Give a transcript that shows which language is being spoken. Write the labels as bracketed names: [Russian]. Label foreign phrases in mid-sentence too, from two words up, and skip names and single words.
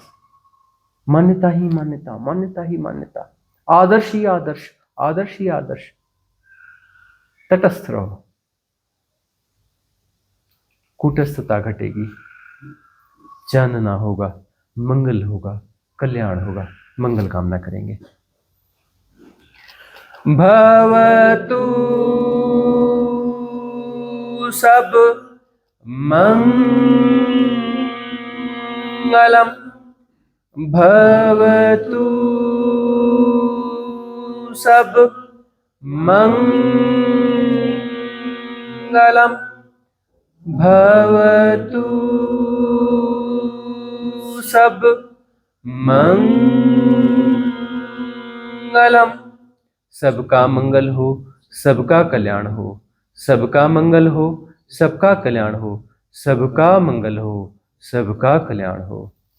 [Hindi] मान्यता ही मान्यता, मान्यता ही मान्यता, आदर्श ही आदर्श, आदर्श ही आदर्श। तटस्थ रहो, कूटस्थता घटेगी, जानना होगा, मंगल होगा, कल्याण होगा। मंगल कामना करेंगे। [Pali] भवतु सब मंगलम, भवतु सब मंगलम, भवतु सब मंगलम। [Hindi] सबका मंगल हो, सबका कल्याण हो, सबका मंगल हो, सबका कल्याण हो, सबका मंगल हो, सबका कल्याण हो।